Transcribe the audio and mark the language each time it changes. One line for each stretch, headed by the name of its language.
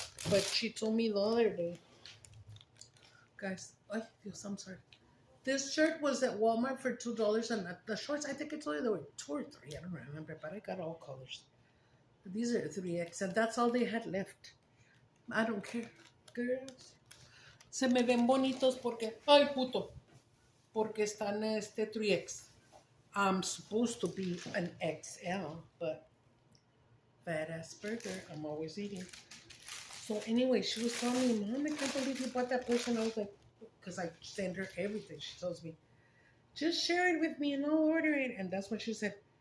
English: But she told me the other day. Guys, I'm sorry. This shirt was at Walmart for $2, and the shorts, I think it's only there were 2 or 3. I don't remember, but I got all colors. These are 3X, and that's all they had left. I don't care. Girls.
Spanish: Se me ven bonitos porque, ay puto, porque están 3X.
English: I'm supposed to be an XL, but badass burger, I'm always eating. So anyway, she was telling me, Mom, I can't believe you bought that person. I was like, because I send her everything. She tells me, just share it with me and I'll order it. And that's what she said.